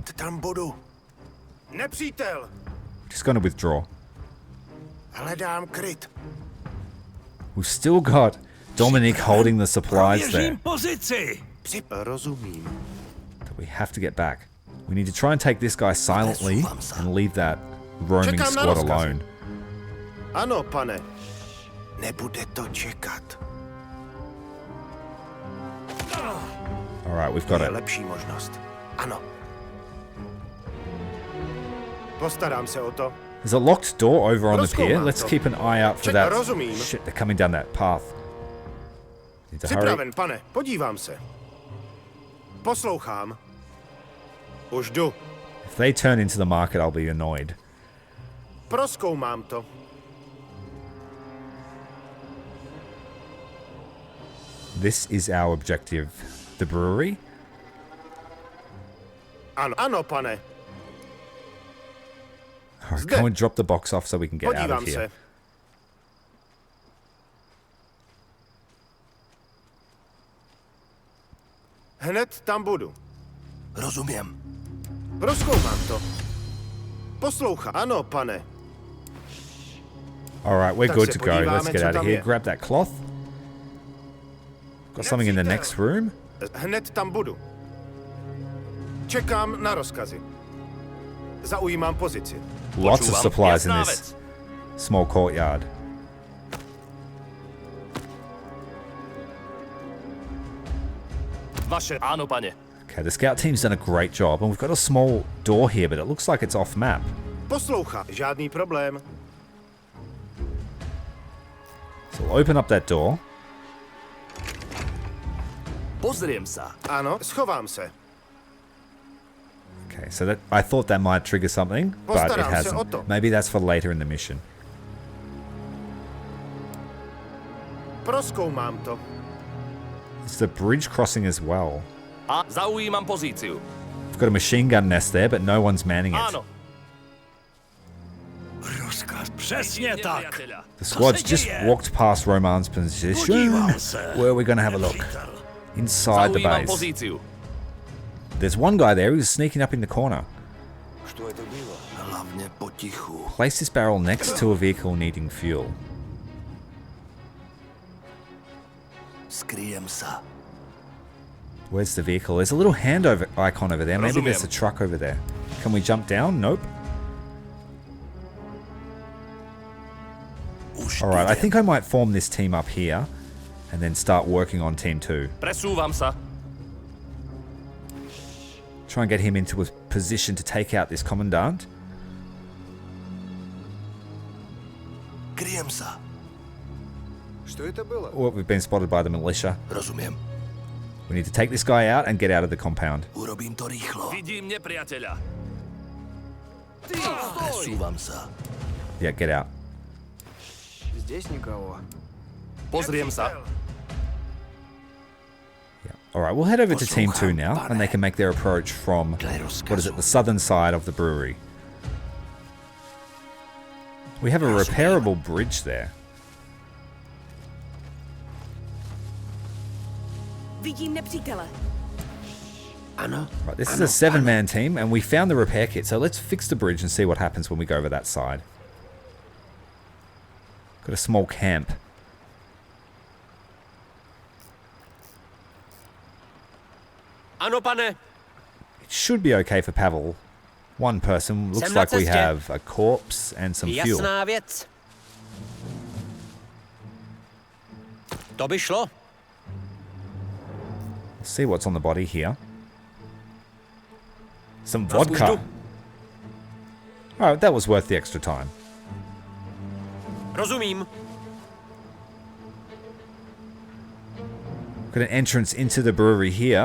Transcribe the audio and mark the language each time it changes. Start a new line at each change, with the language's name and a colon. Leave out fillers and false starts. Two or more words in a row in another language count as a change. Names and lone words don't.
Czech: hned tam budu. Nepřítel!
English: Just going to withdraw.
Czech: Hledám kryt.
English: We've still got Dominic holding the supplies there
Czech: Prověřím pozici. Rozumím.
English: that we have to get back. We need to try and take this guy silently and leave that roaming
Czech: Čekám na
English: squad
Czech: rozkaz.
English: alone.
Czech: Ano, pane. Nebude to čekat.
English: Alright, we've
Czech: To
English: got
Czech: je
English: it.
Czech: lepší možnost. Ano. Postarám se o to.
English: There's a locked door over on the pier.
Czech: Rozkoumám
English: Let's
Czech: to.
English: keep an eye out for
Czech: Ček,
English: that.
Czech: rozumím.
English: Shit, they're coming down that path. Need to hurry.
Czech: Připraven, pane. Podívám se. Poslouchám. Už jdu.
English: If they turn into the market, I'll be annoyed.
Czech: Prozkoumám to.
English: This is our objective. The brewery?
Czech: Ano, ano, pane.
English: Alright, go and drop the box off so we can get out of
Czech: Podívám
English: here.
Czech: se. Hned tam budu. Rozumím. Prozkoumám to. Poslouchám. Ano, pane.
English: Alright, we're
Czech: Tak
English: good
Czech: se
English: to go. Let's
Czech: podíváme,
English: get
Czech: co
English: out of
Czech: tam
English: here.
Czech: je.
English: Grab that cloth. Got something in the
Czech: Nepřítel.
English: next room?
Czech: Hned tam budu. Čekám na rozkazy. Zaujímám pozici.
English: Lots of
Slovak: Počúvam.
English: supplies in
Slovak: Jasná
English: this
Slovak: vec.
English: small courtyard.
Slovak: Vaše. Áno, pane.
English: Okay, the scout team's done a great job, and we've got a small door here, but it looks like it's off map.
Czech: Poslouchám. Žádný problém.
English: So we'll open up that door.
Slovak: Pozriem sa.
Czech: Ano, schovám se.
English: Okay, so that I thought that might trigger something, but it
Czech: Postarám se o
English: hasn't.
Czech: to.
English: Maybe that's for later in the mission.
Czech: Prozkoumám to.
English: It's the bridge crossing as well.
Slovak: A zaujímam pozíciu.
English: We've got a machine gun nest there, but no one's manning it.
Slovak: Áno.
Czech: Rozkaz. Přesně
Slovak: Vidím
Czech: tak.
Slovak: nepriateľa.
English: The squad's
Czech: se
English: just
Czech: děje?
English: walked past Roman's position,
Czech: Podívám se.
English: where we're going to have a look.
Czech: Nepřítel.
English: Inside the
Slovak: Zaujímam
English: base.
Slovak: pozíciu.
English: There's one guy there who's sneaking up in the corner.
Czech: Hlavně potichu.
English: Place this barrel next to a vehicle needing fuel.
Slovak: Skryjem se.
English: Where's the vehicle? There's a little hand icon over there. Maybe there's a
Slovak: Rozumiem.
English: truck over there. Can we jump down? Nope.
Slovak: Už
English: Alright, I
Slovak: idem.
English: think I might form this team up here and then start working on team 2.
Slovak: Presúvam sa.
English: Try and get him into a position to take out this commandant.
Slovak: Kryjem se.
English: Oh, we've been spotted by the militia.
Czech: Rozumím.
English: We need to take this guy out and get out of the compound.
Slovak: Urobím to rýchlo. Vidím nepriateľa. Presúvam se.
English: Yeah, get out.
Slovak: Pozriem sa.
English: Alright, we'll head over to team 2 now, and they can make their approach from, what is it, the southern side of the brewery. We have a repairable bridge there.
Czech: Vidím nepřítele. Ano.
English: Right, this is a 7-man team, and we found the repair kit, so let's fix the bridge and see what happens when we go over that side. Got a small camp.
Czech: Ano, pane.
English: It should be okay for Pavel. One person. Looks
Czech: Jsem na
English: like we
Czech: cestě.
English: have a corpse and some fuel.
Czech: Jasná věc. To by šlo.
English: See what's on the body here. Some vodka. Alright, that was worth the extra time.
Czech: Rozumím.
English: Got an entrance into the brewery here.